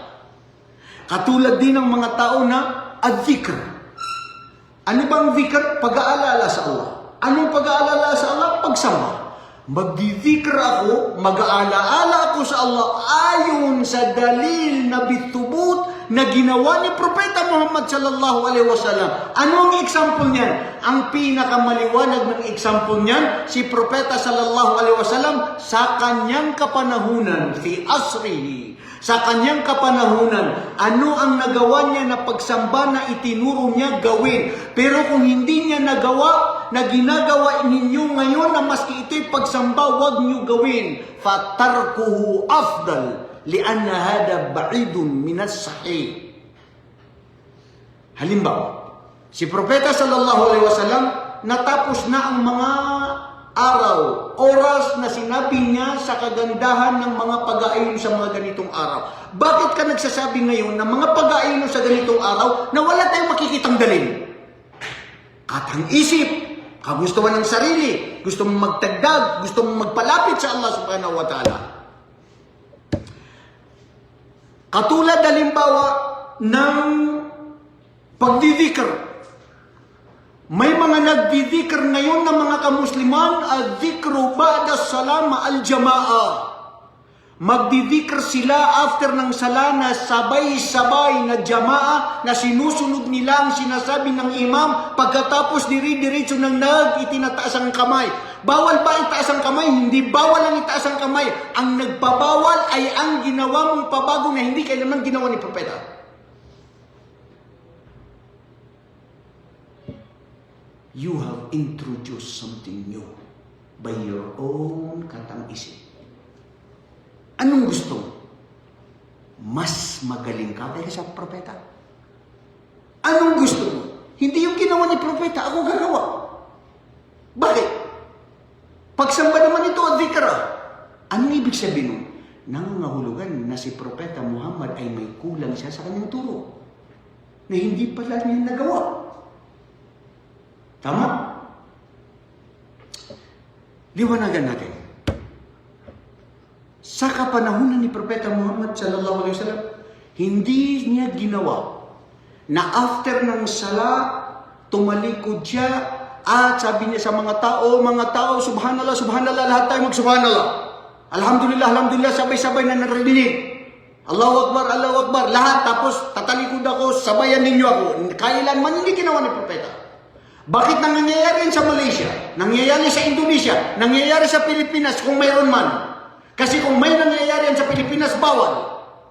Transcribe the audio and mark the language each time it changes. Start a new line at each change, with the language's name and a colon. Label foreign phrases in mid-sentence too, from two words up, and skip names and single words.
Filipino: Katulad din ng mga tao na ad-dhikr. Ano bang dhikr? Pag-aalala sa Allah. Anong pag-aalala sa Allah? Pagsamba. Magdi-dhikr ako, mag-aalaala ako sa Allah ayon sa dalil na bitubut na ginawa ni Propeta Muhammad
Arabic: صلى الله عليه وسلم.
Filipino: Ano ang example niyan? Ang pinakamaliwanag ng example niyan, si Propeta
Arabic: صلى الله عليه وسلم
Filipino: sa kanyang kapanahunan,
Arabic: في عصره,
Filipino: sa kanyang kapanahunan, ano ang nagawa niya na pagsamba na itinuro niya gawin. Pero kung hindi niya nagawa, na ginagawa ninyo ngayon na maski ito'y pagsamba, wag niyo gawin.
Arabic: فتركه أفضل، لأن هذا بعيد من الصحيح.
Filipino: Halimbawa, si Propeta
Arabic: صلى الله عليه وسلم,
Filipino: natapos na ang mga araw, oras na sinabi niya sa kagandahan ng mga pag-aayon sa mga ganitong araw. Bakit ka nagsasabi ngayon na mga pag-aayon sa ganitong araw na wala tayong makikitang dalhin? Katang isip, kagustuhan ng sarili, gusto mong magtagdag, gusto mong magpalapit sa Allah
Arabic: سبحانه وتعالى.
Filipino: Katulad halimbawa ng pagdidikr. May mga nagdidikr ngayon ng mga kamusliman,
Arabic: الذكر بعد سلام الجماعة.
Filipino: Magdidikr sila after ng sala na sabay-sabay na jama'a na sinusunod nila ang sinasabi ng imam pagkatapos diri-diretso ng itinataas ang kamay. Bawal ba itaas ang kamay? Hindi bawal ang itaas ang kamay. Ang nagpabawal ay ang ginawa mong pabago na hindi kailanman ginawa ni Propeta.
English: You have introduced something new by your own
Filipino: katang isip. Anong gusto mo? Mas magaling ka kaysa sa propeta? Anong gusto mo? Hindi yung ginawa ni propeta, ako gagawa. Bakit? Pagsamba naman ito at dhikra. Anong ibig sabihin nun? Nangangahulugan na si Propeta Muhammad ay may kulang siya sa kanyang turo na hindi pala niya nagawa. Tama? Liwanagan natin. Sa kapanahunan ni Propeta Muhammad
Arabic: صلى الله عليه وسلم,
Filipino: hindi niya ginawa na after ng sala, tumalikod siya at sabi niya sa mga tao,
Arabic: سبحان الله، سبحان الله,
Filipino: lahat tayo mag-subhanallah.
Arabic: الحمد لله، الحمد لله,
Filipino: sabay-sabay na narinig.
Arabic: الله أكبر,
Filipino: lahat. Tapos tatalikod ako, sabayan ninyo ako. Kailanman hindi ginawa ni Propeta. Bakit nangyayari sa Malaysia? Nangyayari sa Indonesia? Nangyayari sa Pilipinas kung mayroon man? Kasi kung may nangyayari sa Pilipinas, bawal.